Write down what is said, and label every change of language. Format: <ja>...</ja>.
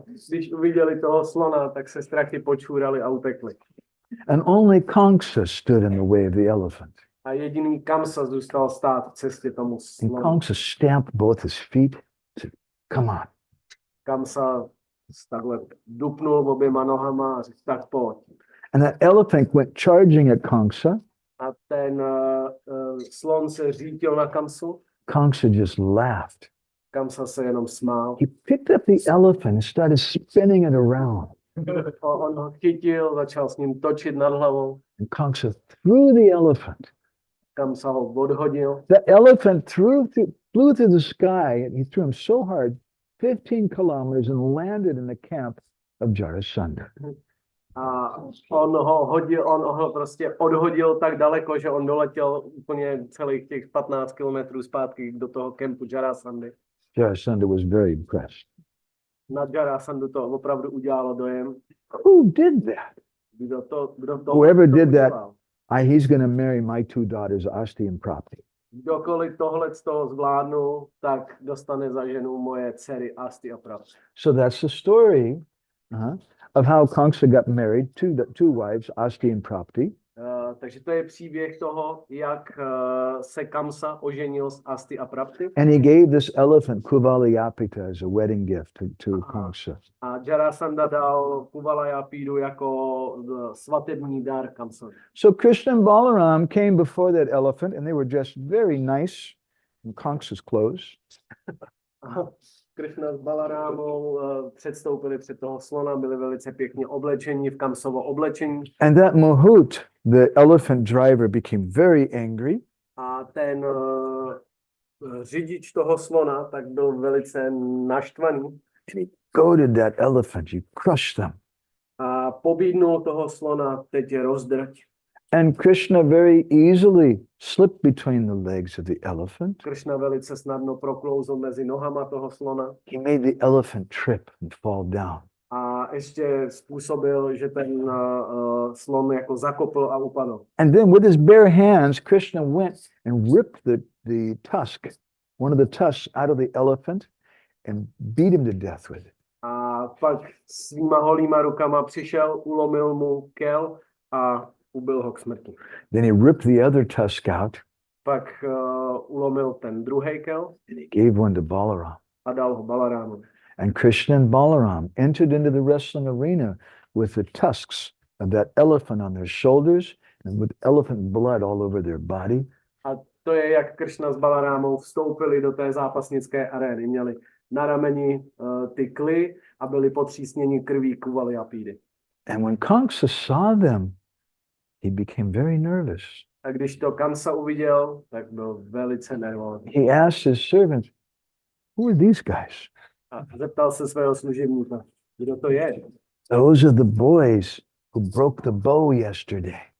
<cs>Když uviděli toho slona, tak se strachy počůrali a utekli.</cs> <en>And only Kamsa stood in the way of the elephant.</en> <cs>A jediný Kamsa zůstal stát v cestě tomu</cs> <en>And</en> <cs>slonu.</cs> <en>Kamsa stamped both his feet and said, come on.</en> <cs>Kamsa takhle dupnul oběma nohama a řekl, tak pojď.</cs> <en>And that elephant went charging at Kamsa.</en> <cs>A ten slon se řídil na Kamsu.</cs> <en>Kamsa just laughed.</en> <cs>Kamsa se jenom smál.</cs> <en>He picked up the elephant and started spinning it around.</en> <cs>On ho chytil, začal s ním točit nad hlavou.</cs> <en>And Kamsa threw the elephant.</en> <cs>Kamsa ho odhodil.</cs> <en>The elephant flew through the sky and he threw him so hard, 15 kilometers, and landed in the camp of Jarasandha.</en> <cs>A on ho prostě odhodil tak daleko, že on doletěl úplně celých těch 15 kilometrů zpátky do toho kempu Jarasandy.</cs> <en>Jarasandha was very impressed.</en> <cs>Na Jarasandu to opravdu udělalo dojem.</cs> <en>Who did that?</en> <cs>Kdo to</cs> <en>Whoever did that, he's going to marry my 2 daughters, 𝗬𝗏𝗏 and 𝗏𝗏𝗏.</en> <cs>Kdokoliv tohle z toho zvládnu, tak dostane za ženu moje dcery 𝗬𝗏𝗏 a 𝗏𝗏𝗏.</cs> <en>So that's the story of how Kamsa got married to the 2 wives, 𝗬𝗏𝗏 and 𝗏𝗏𝗏.</en> <cs>Takže to je příběh toho, jak se Kamsa oženil s 𝗬𝗏𝗏 a 𝗏𝗏𝗏.</cs> <en>And he gave this elephant Kuvalapida as a wedding gift to Kamsa.</en> <cs>A Jarasandha dal Kuvalapídu jako svatební dar Kamsovi.</cs> <en>So Krishna and Balaram came before that elephant and they were dressed very nice in Kamsa's clothes.</en> <cs>Krishna s Balarámou předstoupili před toho slona, byli velice pěkně oblečení v Kamsovo oblečení.</cs> <en>And that Mahout, the elephant driver, became very angry.</en> <cs>A ten řidič toho slona tak byl velice naštvaný.</cs> <en>And he goaded that elephant, he crushed them.</en> <cs>A pobídnul toho slona, teď je rozdrť.</cs> <en>And Krishna very easily slipped between the legs of the elephant.</en> <cs>Krishna velice snadno proklouzl mezi nohama toho slona.</cs> <en>He made the elephant trip and fall down.</en> <cs>A ještě způsobil, že ten slon jako zakopl a upadl.</cs> <en>And then with his bare hands, Krishna went and ripped the tusk, one of the tusks out of the elephant and beat him to death with it.</en> <cs>A pak svýma holýma rukama přišel, ulomil mu kel a ubil ho k smrti.</cs> <en>Then he ripped the other tusk out.</en> <cs>Pak ulomil ten druhý kel</cs> <en>and he gave one to Balaram.</en> <cs>A dal ho Balarámu.</cs> <en>And Krishna and Balaram entered into the wrestling arena with the tusks of that elephant on their shoulders and with elephant blood all over their body.</en> <cs>A to je, jak Krishna s Balarámou vstoupili do té zápasnické arény. Měli na rameni ty kly a byli potřísněni krví Kuvalapídy.</cs> <en>And when Kamsa saw them, he became very nervous.</en> <cs>A když to Kamsa uviděl, tak byl velice nervózní.</cs> <en>He asked his servants, "Who are these guys?"</en> <cs>A zeptal se svého služebníka, kdo to je?</cs> <en>Those are the boys who broke the bow yesterday.</en>